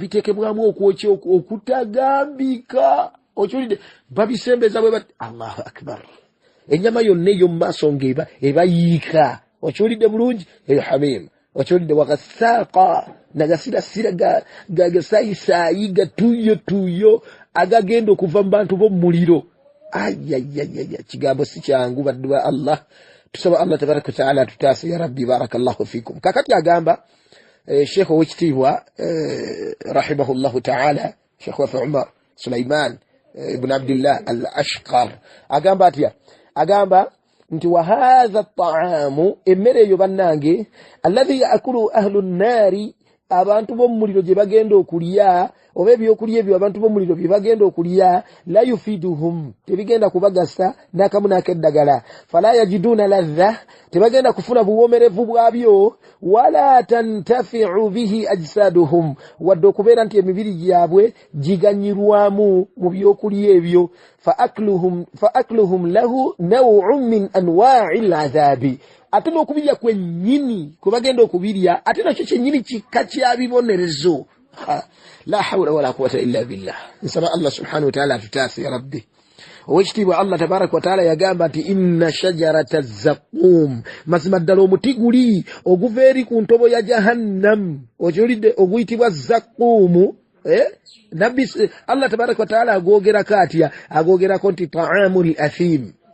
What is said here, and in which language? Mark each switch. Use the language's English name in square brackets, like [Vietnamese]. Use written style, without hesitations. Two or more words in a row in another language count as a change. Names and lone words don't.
[Ganda] biteekebwamu okwokya okutagambika okiwulidde babisembeza bwe bati [Arabic] الله أكبر [Ganda] ennyama yonna ey'omu maaso nga ebayiika okiwulidde bulungi eyo hamim okiwulidde wagasaaqa nagasirasira gagasaayisayi gatuuyo agagenda okuva mu bantu b'omu muliro ayayayaya kigambo si kyangu baddu ba Allah tusaba Allah [Arabic] تبارك وتعالى [Ganda] tutaase [Arabic] يا رب بارك الله فيكم [Ganda] kakati agamba Sheikh owekitiibwa [Arabic] رحمه الله تعالى [Ganda] Sheikh wafe Umar Sulaiman ibn Abdullah al-Ashqar agamba atya agamba nti [Arabic] وهذا الطعام [Ganda] emmere eyo bannange alladhi [Arabic] يأكل أهل النار [Ganda] abantu b'omuliro gye bagenda okulya oba ebyokulya ebyo abantu b'omuliro bye bagenda okulya [Arabic] لا يفيدهم [Ganda] tebigenda kubagasa n'akamu n'akeddagala [Arabic] فلا يجدون لذة [Ganda] tebagenda kufuna buwomerevu bwabyo [Arabic] ولا تنتفع به أجسادهم [Ganda] wadde okubeera nti emibiri gyabwe giganyirwamu mu byokulya ebyo [Arabic] فأكلهم له نوع من أنواع العذاب [Ganda] ate n'okubirya kwennyini kwe bagenda okubirya ate nakyo kyennyini kikka kyabibonerezo [Arabic] لا حول ولا قوة إلا بالله [Ganda] nsaba Allah [Arabic] سبحانه وتعالى [Ganda] atutaase [Arabic] يا رب [Ganda] owekitiibwa Allah [Arabic] تبارك وتعالى [Ganda] yagamba nti [Arabic] إن شجرة الزقوم [Ganda] mazima ddala omuti guli oguva eri ku ntobo ya jahannam okiwulidde oguyitibwa zaqqum nabbi Allah [Arabic] تبارك وتعالى [Ganda] agoogerako atya agoogerako nti [Arabic] طعام الأثيم